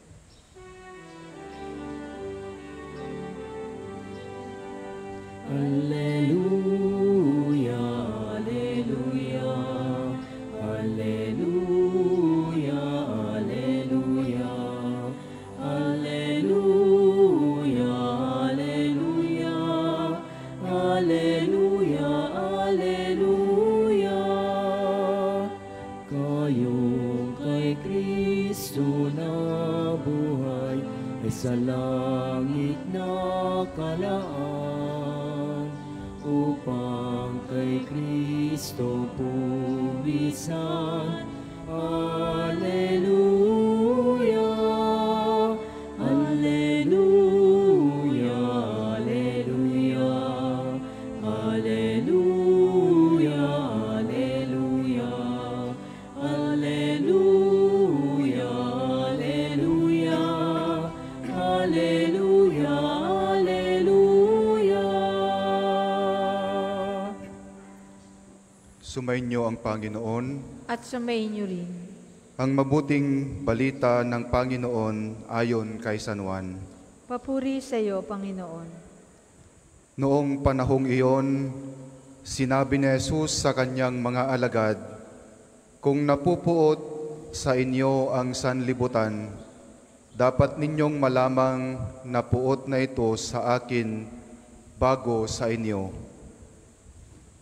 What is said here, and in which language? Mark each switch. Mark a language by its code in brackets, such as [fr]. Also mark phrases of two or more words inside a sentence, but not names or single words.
[la] Alleluia, alleluia, alleluia, alleluia, alleluia, alleluia, alleluia, alleluia. [tl] Kayong kay Kristo na buhay ay sa langit nakalaan, upang kay Kristo pumisan. [la] Alleluia, alleluia, alleluia, alleluia, alleluia, alleluia, alleluia, alleluia, alleluia. [tl] Sumainyo ang Panginoon. At sumainyo rin. Ang mabuting balita ng Panginoon ayon kay San Juan. Papuri sa iyo, Panginoon. Noong panahong iyon, sinabi ni Jesus sa kanyang mga alagad, "Kung napupuot sa inyo ang sanlibutan, dapat ninyong malamang napuot na ito sa akin bago sa inyo.